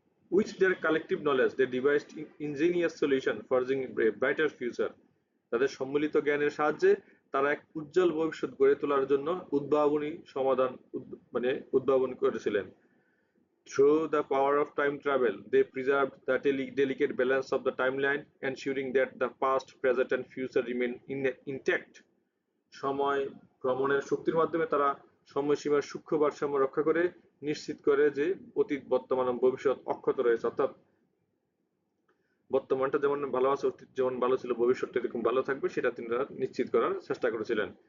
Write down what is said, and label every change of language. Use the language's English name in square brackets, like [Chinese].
[English] With their collective knowledge, they devised ingenious solution forging a brighter future. [Bangla] তাদের সম্মিলিত জ্ঞানের সাহায্যে তারা এক উজ্জ্বল ভবিষ্যৎ গড়ে তোলার জন্য উদ্ভাবনী সমাধান উদ্ভাবন করেছিলেন। [English] Through the power of time travel, they preserved the delicate balance of the timeline, ensuring that the past, present, and future remain intact. [Bangla] সময় ভ্রমণের শক্তির মাধ্যমে তারা সময়সীমার সূক্ষ্ম ভারসাম্য রক্ষা করে নিশ্চিত করে যে অতীত, বর্তমান এবং ভবিষ্যৎ অক্ষত রয়েছে। অর্থাৎ বর্তমানটা যেমন ভালো আছে, অতীত যেমন ভালো ছিল, ভবিষ্যৎটা এরকম ভালো থাকবে, সেটা তিনি নিশ্চিত করার চেষ্টা করেছিলেন।